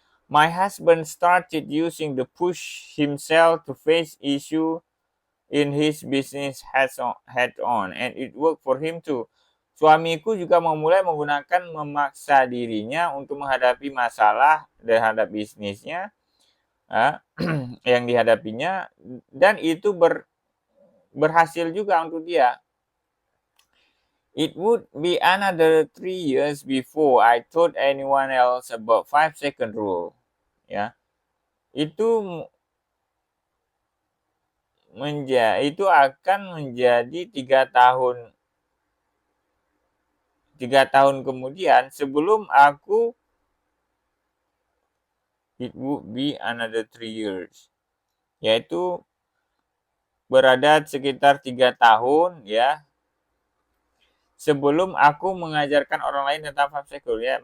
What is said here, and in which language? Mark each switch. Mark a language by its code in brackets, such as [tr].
[en] My husband started using the push himself to face issue in his business head on, and it worked for him too. [id] Suamiku juga memulai menggunakan memaksa dirinya untuk menghadapi masalah terhadap bisnisnya, yang dihadapinya, dan itu berhasil juga untuk dia. [en] It would be another 3 years before I told anyone else about 5-second rule, ya. [id] Itu akan menjadi 3 tahun kemudian, sebelum aku, [en] it would be another 3 years, [id] yaitu berada sekitar 3 tahun, ya, sebelum aku mengajarkan orang lain tentang 5-second, ya.